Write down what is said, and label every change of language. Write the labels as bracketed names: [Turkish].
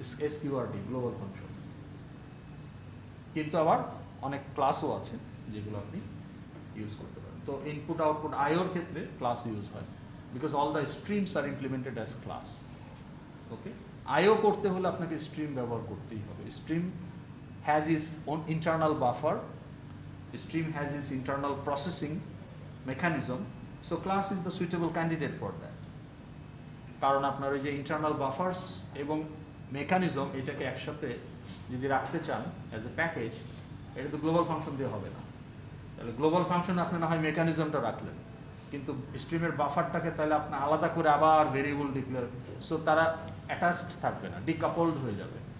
[Bangla] এসকিউআরটি global function. কিন্তু আবার অনেক ক্লাসও আছে যেগুলো আপনি ইউজ করতে পারেন। তো ইনপুট আউটপুট আইওর ক্ষেত্রে ক্লাস ইউজ হয়, [English] Because all the streams are implemented as class. [Bangla] ওকে, আইও করতে হলে আপনাকে স্ট্রিম ব্যবহার করতেই হবে। [English] Stream has its own internal buffer, stream has its internal processing mechanism, so class is the suitable candidate for that. [Bangla] কারণ আপনার ওই যে ইন্টারনাল বাফার্স এবং মেকানিজম এটাকে একসাথে যদি রাখতে চান অ্যাজ এ প্যাকেজ, এটা তো গ্লোবাল ফাংশন দিয়ে হবে না। তাহলে গ্লোবাল ফাংশন আপনি না হয় মেকানিজমটা রাখলেন, কিন্তু স্ট্রিমের বাফারটাকে তাহলে আপনি আলাদা করে আবার ভেরিয়েবল ডিক্লেয়ার, সো তারা অ্যাটাচড থাকবে না, ডিকাপলড হয়ে যাবে।